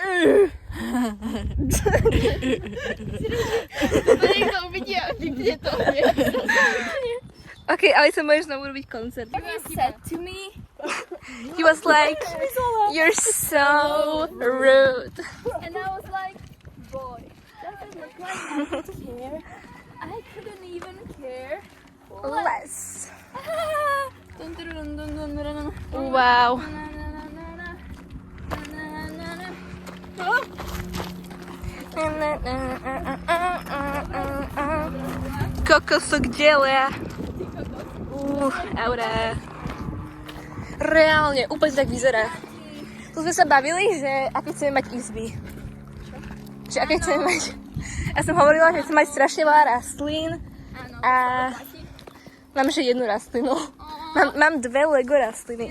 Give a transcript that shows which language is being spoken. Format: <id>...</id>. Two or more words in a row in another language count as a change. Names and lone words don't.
<sk>Niekto uvidí a nikde to je. Ok, ale sa môžeš znovu robiť koncert.</sk> <en>He said to me, He was like, you're so rude. and I was like, boy, doesn't look like I don't care. I couldn't even care. Less. Dun, dun, dun, dun, dun, dun, dun. Wow. Na, na, na, na, na. Na, na, na, na. Kokosok dele. Aura.</en> <sk>Reálne, úplne tak vyzerá. Tu sme sa bavili, že aké chceme mať izby. Že aké chceme mať. Ja som hovorila, že chcem mať strašne veľa rastlín Áno, a mám že jednu rastlinu. Mám dve Lego rastliny.</sk>